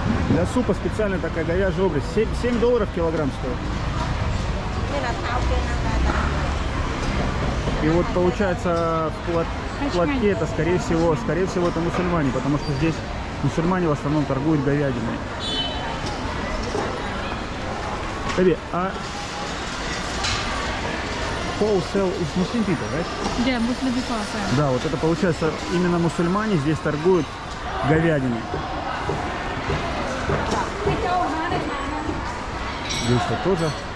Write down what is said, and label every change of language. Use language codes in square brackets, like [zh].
[ru] Для супа специально такая говяжья обрезь. $7 килограмм стоит. Đây là thao kia năng là И вот получается в платке это скорее всего это мусульмане, потому что здесь мусульмане в основном торгуют говядиной. [en] Таби, а wholesale is Muslim people, right? Yeah, Muslim people are saying. [ru] Да, вот это получается именно мусульмане здесь торгуют говядиной. Здесь вот тоже.